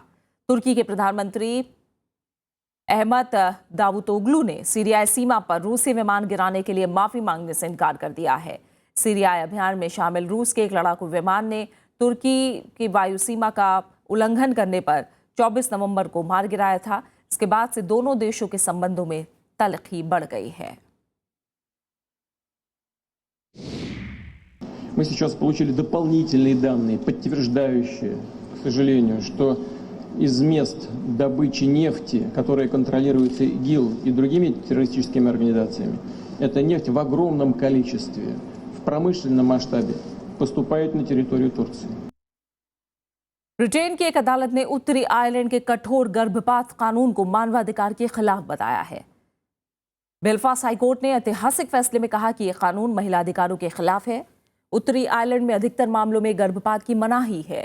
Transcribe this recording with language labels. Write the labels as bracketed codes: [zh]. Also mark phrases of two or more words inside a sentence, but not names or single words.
[hi] तुर्की के प्रधानमंत्री अहमद दावुतोगलू ने सीरियाई सीमा पर रूसी विमान गिराने के लिए माफी मांगने से इनकार कर दिया है। सीरियाई अभियान में शामिल रूस के एक लड़ाकू विमान ने तुर्की की वायु सीमा का उल्लंघन करने पर 24 नवंबर को मार गिराया था। इसके बाद से दोनों देशों के संबंधों में तलखी बढ़ गई है। [ru] Мы сейчас получили дополнительные данные, подтверждающие, к сожалению, что из мест добычи нефти, которые контролируются ИГИЛ и другими террористическими организациями, эта нефть в огромном количестве, в промышленном масштабе поступает на территорию Турции. [hi] ब्रिटेन की एक अदालत ने उत्तरी आयरलैंड के कठोर गर्भपात कानून को मानवाधिकार के खिलाफ बताया है। बेलफास्ट हाईकोर्ट ने ऐतिहासिक फैसले में कहा कि यह कानून महिला अधिकारों के खिलाफ है। उत्तरी आयरलैंड में अधिकतर मामलों में गर्भपात की मनाही है।